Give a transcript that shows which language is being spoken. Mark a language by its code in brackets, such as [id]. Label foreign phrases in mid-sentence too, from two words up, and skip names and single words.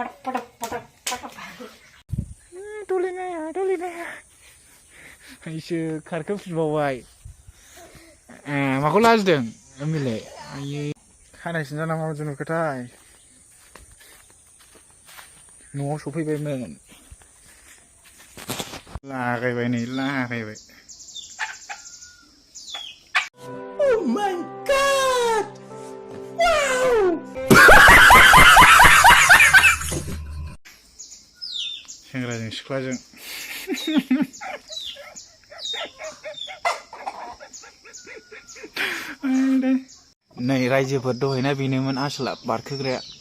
[brx] दलिनाया इसो खारखो फिनबावबाय माखौ लाजिदों मिले आयै खानाय सिनजाना माबायदि नुखोथाय न'आव सफैबायमोन लागायबाय [en] oh my god wow [brx] सेंग्राजों सिख्लाजों नै रायजोफोर दहायना बेनोमोन आसला बारखोग्राया